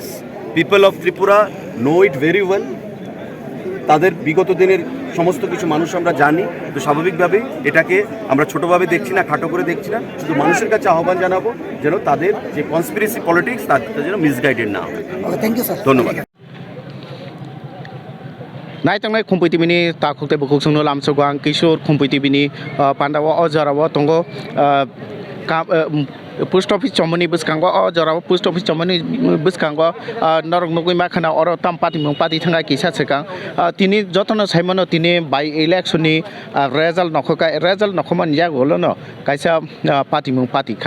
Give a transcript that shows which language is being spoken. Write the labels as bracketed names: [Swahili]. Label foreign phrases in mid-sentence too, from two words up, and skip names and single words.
[English] People of Tripura know it very well. [Bangla] তাদের বিগত দিনের সমস্ত কিছু মানুষ আমরা জানি। তো স্বাভাবিকভাবেই এটাকে আমরা ছোটোভাবে দেখছি না, খাটো করে দেখছি না। শুধু মানুষের কাছে আহ্বান জানাবো যেন তাদের যে [English] conspiracy politics [Bangla] তার যেন মিসগাইডেড না হয়। [English] Thank you sir. [Bangla] ধন্যবাদ। [Kok Borok] नायथांनाय खुम्पुइ टिभिनि ताखुते बुकुसुंनो लामसोगो आं किशोर खुम्पुइ टिभिनि पान्डावा अजराव तंगो [English] post office [Kok Borok] चमनि बसकांगो अजराव [English] post office [Kok Borok] चमनि बसकांगो नरक नगुइ माखाना अर ताम पार्टी मुं पार्टी थांगा किसा सेकां तिनि जतन साइमनो तिनि बाइ इलेक्शननि रेजाल्ट नखमान जागोलनो काइसा पार्टी मुं पार्टी खा